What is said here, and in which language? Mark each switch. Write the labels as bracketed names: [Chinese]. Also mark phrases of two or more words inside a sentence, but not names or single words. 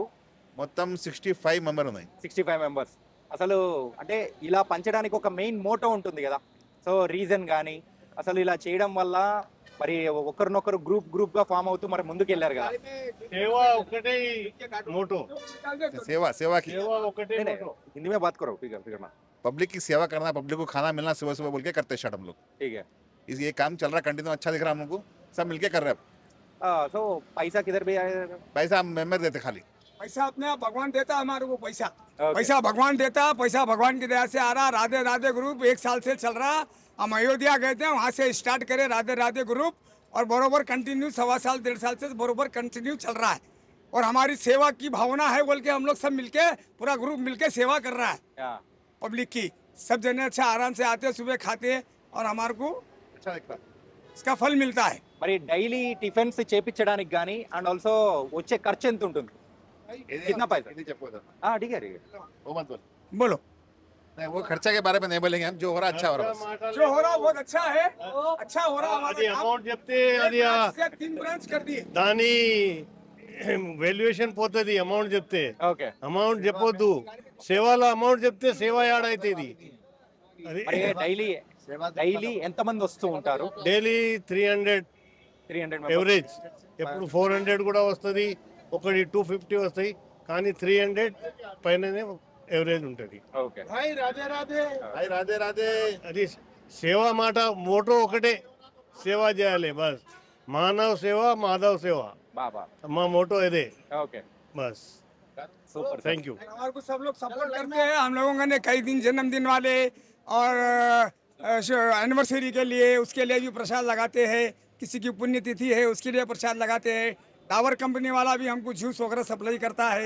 [Telugu] మొత్తం 65 మెంబర్ ఉన్నాయి. 65 మెంబర్స్. అసలు అంటే ఇలా పంచడానికి ఒక [English] main motto [Telugu] ఉంటుంది కదా, సో రీజన్ కానీ అసలు ఇలా చేయడం వల్ల మరి ఒకరినొకరు గ్రూప్ గా ఫామ్ అవుతూ మరి ముందుకు వెళ్ళారు కదా. సేవా ఒకటే మోటో, [Hindi] सेवा की हिंदी में बात करो, फिर पब्लिक की सेवा करना, पब्लिक को खाना मिलना सुबह सुबह बोल के करते हैं हम लोग. ठीक है, ये काम चल रहा है कंटिन्यू, अच्छा दिख रहा है हम लोग को, सब मिलके कर रहे हैं. तो पैसा किधर भी आए? पैसा हम मेंबर देते, खाली पैसा अपने आप भगवान देता है हमारे को. पैसा भगवान देता है, पैसा भगवान की दया से आ रहा. राधे ग्रुप 1 साल से चल रहा. हम अयोध्या गए थे, वहाँ से स्टार्ट करे राधे ग्रुप, और बरोबर कंटिन्यू 1.25 साल 1.5 साल से बरोबर कंटिन्यू चल रहा है. और हमारी सेवा की भावना है बोल के हम लोग सब मिलके, पूरा ग्रुप मिलके सेवा कर रहा है पब्लिक की. सब जने अच्छा आराम से आते, सुबह खाते, और हमारे को अच्छा दिखता है, इसका फल मिलता है. [Telugu] మరి డైలీ టిఫిన్స్ చేపించడానికి గానీ [English] and also [Telugu] వచ్చే ఖర్చు ఎంత ఉంటుంది? [Hindi] कितना पैसा? ठीक है, वो मत बोल, बोलो. नहीं वो खर्चा के बारे में नहीं बोलेंगे हम, जो हो रहा अच्छा हो रहा है. जो हो रहा बहुत अच्छा है, अच्छा हो रहा. [Telugu] అది అమౌంట్ చెప్తే అది [Hindi] 3 బ్రాంచ్ कर दिए. [Telugu] దాని వాల్యుయేషన్ పోతుంది. అమౌంట్ చెప్తే ఓకే, అమౌంట్ చెప్పొద్దు, సేవల అమౌంట్ చెప్తే సేవ యాడ్ అవుతుంది. అది డైలీ ఎంత మంది వస్తూ ఉంటారు? డైలీ 300 ఎవరేజ్. ఎప్పుడు 400 కూడా వస్తుంది, ఒకటి 250 వస్తాయి, కానీ 300 పైననే ఎవరేజ్ ఉంటుంది. అది సేవ మాట మోటో ఒకటే, సేవ చేయాలి బస్. మానవ సేవ, మాధవ్ సేవ, మా మోటो ఇదే. ఓకే, [Hindi] बस सुपर, [English] thank you. [Hindi] हमारे को सब लोग सपोर्ट करते हैं. हम लोगों ने कई दिन जन्मदिन वाले और एनिवर्सरी के लिए, उसके लिए भी प्रसाद लगाते हैं. किसी की पुण्यतिथि है उसके लिए प्रसाद लगाते हैं. डाबर कंपनी वाला भी हमको जूस वगैरह सप्लाई करता है.